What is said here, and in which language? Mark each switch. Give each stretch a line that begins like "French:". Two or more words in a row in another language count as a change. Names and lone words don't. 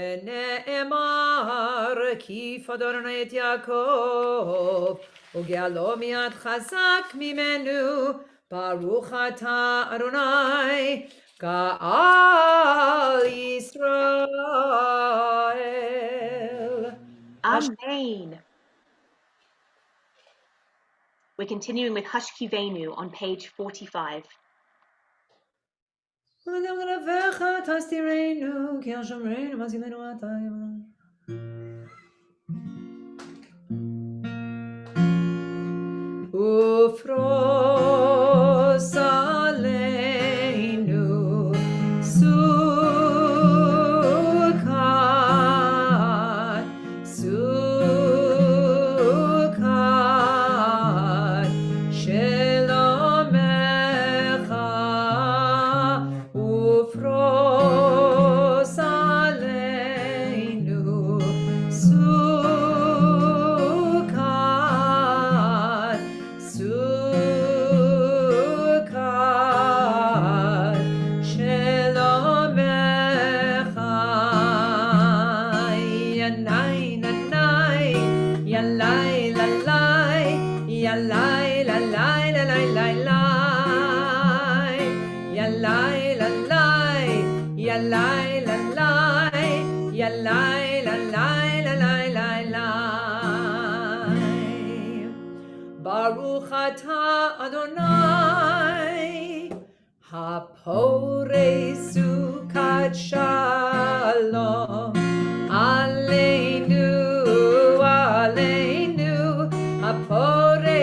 Hebrew: נאמר כי פדרנו את יעקב וגאלו מיד חזק ממנו ברוך אתה אדוני גאל ישראל. Amen.
English: We're continuing with Hushkivenu on page 45.
Hebrew: ופרוס עלינו סוכת, סוכת, שלומך. ופרוס עלינו סוכת, סוכת, שלומך. Yanai, nanai, yalai, lalai, yalai, lalai, lalai, lalai, yalai, lalai, yalai, lalai, yalai, lalai, lalai, lalai. ברוך אתה אדוני, הפורס סוכת שלום, עלינו, עלינו, הפורס